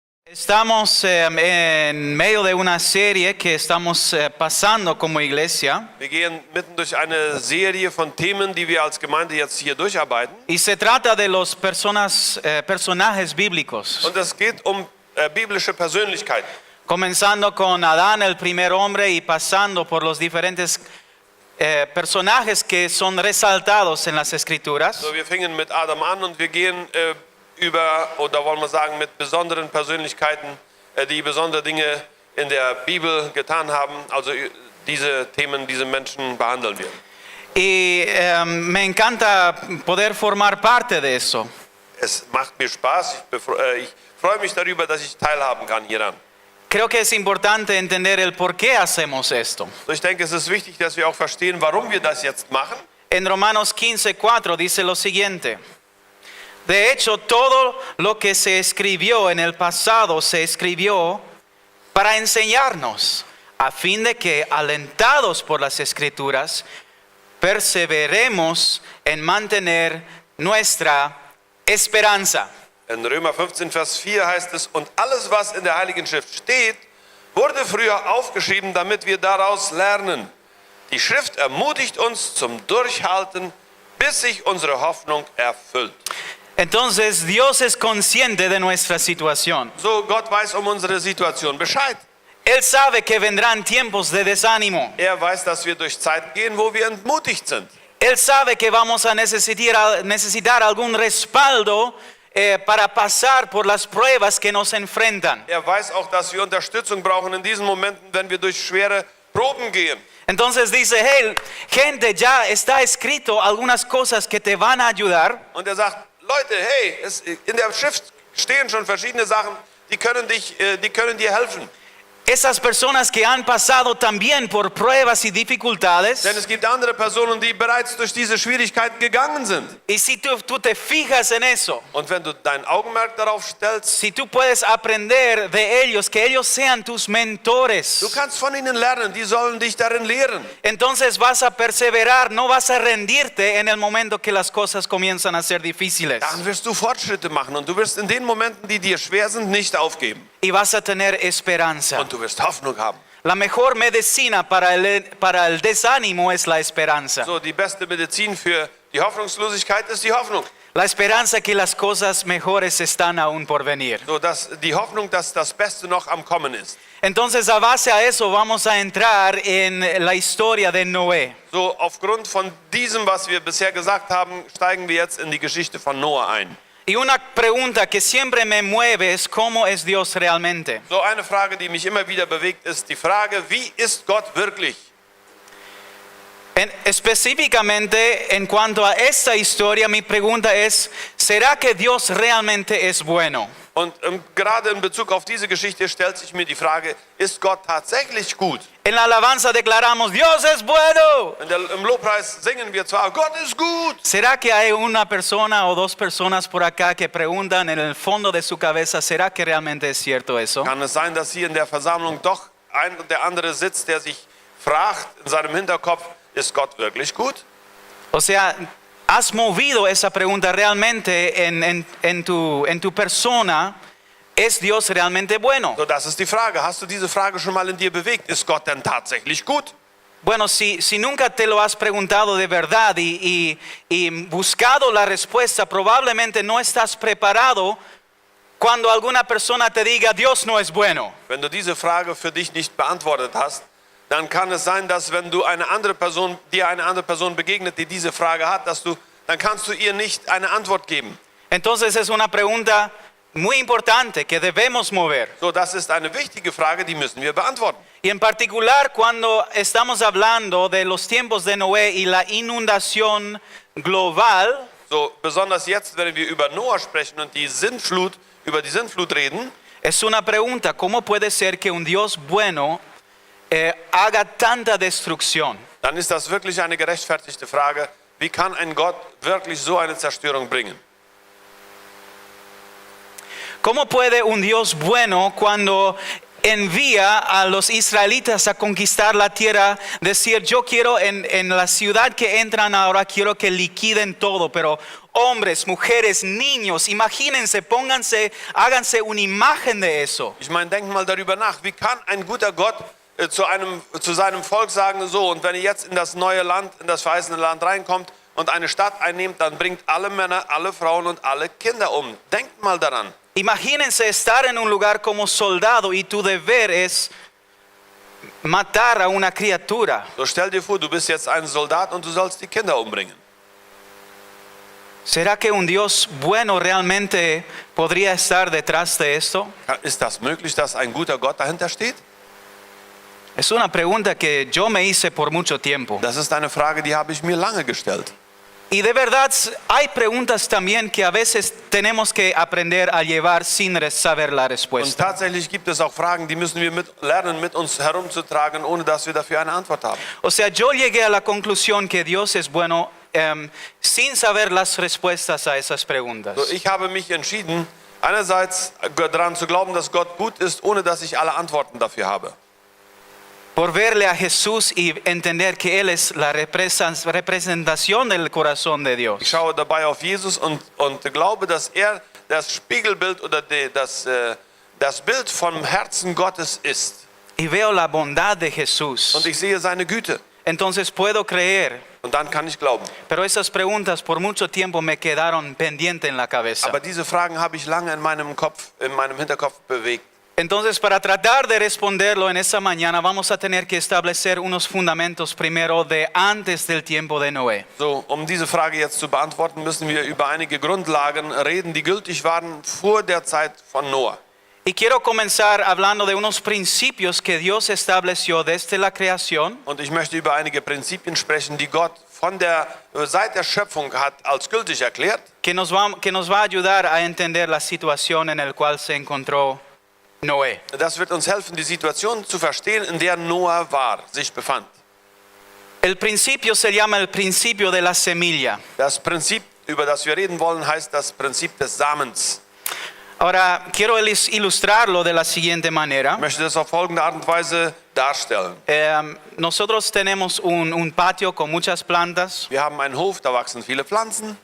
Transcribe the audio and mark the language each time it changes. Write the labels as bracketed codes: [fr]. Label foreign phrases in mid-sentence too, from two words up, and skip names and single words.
[es] Estamos en medio de una serie que estamos pasando como iglesia [de] Wir gehen mitten durch eine Serie von Themen, die wir als Gemeinde jetzt hier durcharbeiten. [es] y se trata de los personajes bíblicos, [de] Und es geht biblische Persönlichkeiten. [es] comenzando con Adán, el primer hombre, y pasando por los diferentes personajes que son resaltados en las Escrituras. [de] So, wir fingen mit Adam an und wir gehen oder wollen wir sagen, mit besonderen Persönlichkeiten, die besondere Dinge in der Bibel getan haben. Also diese Themen, diese Menschen behandeln wir. [es] Y me encanta poder formar parte de eso. [de] Es macht mir Spaß. Ich freue mich darüber, dass ich teilhaben kann hieran. [es] Creo que es importante entender el por qué hacemos esto. [de] So, ich denke, es ist wichtig, dass wir auch verstehen, warum wir das jetzt machen. [es] En Romanos 15:4 dice lo siguiente: de hecho, todo lo que se escribió en el pasado se escribió para enseñarnos, a fin de que, alentados por las Escrituras, perseveremos en mantener nuestra esperanza. [de] In Römer 15, Vers 4 heißt es, und alles, was in der Heiligen Schrift steht, wurde früher aufgeschrieben, damit wir daraus lernen. Die Schrift ermutigt uns zum Durchhalten, bis sich unsere Hoffnung erfüllt. [es] Entonces, Dios es consciente de nuestra situación. [de] So, Gott weiß unsere Situation Bescheid. [es] Él sabe que vendrán tiempos de desánimo. [de] Weiß, dass wir durch Zeit gehen, wo wir entmutigt sind. [es] Él sabe que vamos a necesitar algún respaldo para pasar por las pruebas que nos enfrentan. [de] Weiß auch, dass wir Unterstützung brauchen in diesen Momenten, wenn wir durch schwere Proben gehen. [es] Entonces dice, hey, gente, ya está escrito algunas cosas que te van a ayudar. [de] Und sagt, Leute, hey, in der Schrift stehen schon verschiedene Sachen, die können dir helfen. [es] Esas personas que han pasado también por pruebas y dificultades. [de] Denn es gibt andere Personen, die bereits durch diese Schwierigkeiten gegangen sind. [es] Y si tú te fijas en eso, [de] Und wenn du dein Augenmerk darauf stellst, [es] si tú puedes aprender de ellos, que ellos sean tus mentores, [de] du kannst von ihnen lernen, die sollen dich darin lehren. [es] Entonces vas a perseverar, no vas a rendirte en el momento que las cosas comienzan a ser difíciles. [de] Dann wirst du Fortschritte machen und du wirst in den Momenten, die dir schwer sind, nicht aufgeben. [es] Y vas a tener esperanza. [de] Und du wirst Hoffnung haben. [es] La mejor medicina para el desánimo es la esperanza. [de] So, die beste Medizin für die Hoffnungslosigkeit ist die Hoffnung. [es] La esperanza que las cosas mejores están aún por venir. [de] So, die Hoffnung, dass das Beste noch am Kommen ist. [es] Entonces, a base a eso vamos a entrar en la historia de Noé. [de] So, aufgrund von diesem, was wir bisher gesagt haben, steigen wir jetzt in die Geschichte von Noah ein. [es] Y una pregunta que siempre me mueve es ¿cómo es Dios realmente? [de] So, eine Frage, die mich immer wieder bewegt, ist die Frage, wie ist Gott wirklich? [es] Específicamente en cuanto a esta historia, mi pregunta es, ¿será que Dios realmente es bueno? [de] Und gerade in Bezug auf diese Geschichte stellt sich mir die Frage, ist Gott tatsächlich gut? [es] En la alabanza declaramos, Dios es bueno. [de] Im Lobpreis singen wir zwar, Gott ist gut. [es] ¿Será que hay una persona o dos personas por acá que preguntan en el fondo de su cabeza, ¿será que realmente es cierto eso? [de] Kann es sein, dass hier in der Versammlung doch ein oder der andere sitzt, der sich fragt in seinem Hinterkopf, ist Gott wirklich gut? [es] O sea, ¿has movido esa pregunta realmente en tu persona? ¿Es Dios realmente bueno? [de] So, das ist die Frage. Hast du diese Frage schon mal in dir bewegt? Ist Gott denn tatsächlich gut? [es] Bueno, si nunca te lo has preguntado de verdad y buscado la respuesta, probablemente no estás preparado cuando alguna persona te diga, Dios no es bueno. [de] Wenn du diese Frage für dich nicht beantwortet hast, dann kann es sein, dass wenn dir eine andere Person begegnet, die diese Frage hat, dann kannst du ihr nicht eine Antwort geben. [es] Entonces es una pregunta muy importante que debemos mover. [de] So, das ist eine wichtige Frage, die müssen wir beantworten. [es] Y en particular cuando estamos hablando de los tiempos de Noé y la inundación global, [de] So, besonders jetzt, wenn wir über Noah sprechen und über die Sintflut reden, [es] es una pregunta, ¿cómo puede ser que un Dios bueno haga tanta destrucción? [de] dann ist das wirklich eine gerechtfertigte Frage. Wie kann ein Gott wirklich so eine Zerstörung bringen? [es] ¿Cómo puede un Dios bueno cuando envía a los israelitas a conquistar la tierra, decir, yo quiero en la ciudad que entran ahora, quiero que liquiden todo, pero hombres, mujeres, niños, imagínense, pónganse, háganse una imagen de eso. [de] Ich meine, denkt mal darüber nach, wie kann ein guter Gott zu seinem Volk sagen, so, und wenn ihr jetzt in das neue Land, in das verheißene Land reinkommt und eine Stadt einnehmt, dann bringt alle Männer, alle Frauen und alle Kinder um. Denkt mal daran. [es] Imagínense estar en un lugar como soldado y tu deber es matar a una criatura. [de] So, stell dir vor, du bist jetzt ein Soldat und du sollst die Kinder umbringen. [es] ¿Será que un Dios bueno realmente podría estar detrás de esto? [de] Ist das möglich, dass ein guter Gott dahinter steht? [es] Es una pregunta que yo me hice por mucho tiempo. [de] Das ist eine Frage, die habe ich mir lange gestellt. [es] Y de verdad hay preguntas también que a veces tenemos que aprender a llevar sin saber la [de] Und [es] respuesta. [de] tatsächlich gibt es auch Fragen, die müssen wir lernen, mit uns herumzutragen, ohne dass wir dafür eine Antwort haben. [es] O sea, yo llegué a la conclusión que Dios es bueno sin saber las respuestas a esas preguntas. [de] So, ich habe mich entschieden, einerseits daran zu glauben, dass Gott gut ist, ohne dass ich alle Antworten dafür habe. [es] Por verle a Jesús y entender que Él es la representación del corazón de [de] Ich [es] Dios. [de] schaue dabei auf Jesus und glaube, dass er das Spiegelbild oder das Bild vom Herzen Gottes ist. [es] Y veo la bondad de Jesús. [de] Und ich sehe seine Güte. [es] Entonces puedo creer. [de] Und dann kann ich glauben. [es] Pero esas preguntas por mucho tiempo me quedaron pendientes en la cabeza. [de] Aber diese Fragen habe ich lange in meinem Hinterkopf bewegt. [es] Entonces, para tratar de responderlo en esta mañana, vamos a tener que establecer unos fundamentos primero de antes del tiempo de Noé. [de] So, diese Frage jetzt zu beantworten, müssen wir über einige Grundlagen reden, die gültig waren vor der Zeit von Noah. [es] Y quiero comenzar hablando de unos principios que Dios estableció desde la creación. [de] Und ich möchte über einige Prinzipien sprechen, die Gott seit der Schöpfung hat als gültig erklärt. [es] Que nos va a ayudar a entender la situación en la cual se encontró Noé. [de] Das wird uns helfen, die Situation zu verstehen, in der Noah sich befand. [es] El principio se llama el principio de la semilla. [de] Das Prinzip, über das wir reden wollen, heißt das Prinzip des Samens. [es] Ahora, quiero ilustrarlo de la siguiente manera. [de] Ich möchte das auf folgende Art und Weise darstellen. [es] Nosotros tenemos un patio con muchas plantas. [de] Wir haben einen Hof, da wachsen viele Pflanzen.